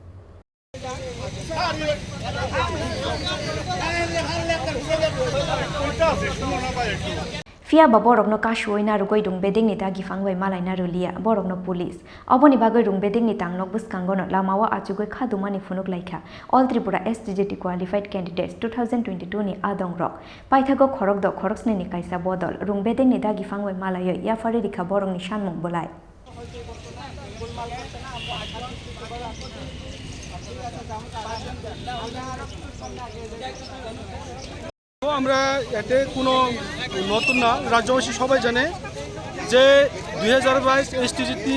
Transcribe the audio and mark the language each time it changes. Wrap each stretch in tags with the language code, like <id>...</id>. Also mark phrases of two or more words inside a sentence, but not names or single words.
<trp>Fia borokno kashuina rugoi rungbeding ni tagi fangwai malaina rulia borokno police oboni bagoi rungbeding ni tangnok buskangono lamawa achugoi Khadumani Phunuklaikha</trp> <en>all Tripura STGT qualified candidates 2022</en> <trp>ni adong ro paithago khorok do khoroksne ni kaisa bodol rungbeding ni tagi fangwai malayo yafari rikha borong ni Sanmungo bolai</trp> <bn>আমরা এতে কোনো নতুন না রাজ্যবাসী সবাই জানে যে 2022 এসটিজিটি</bn>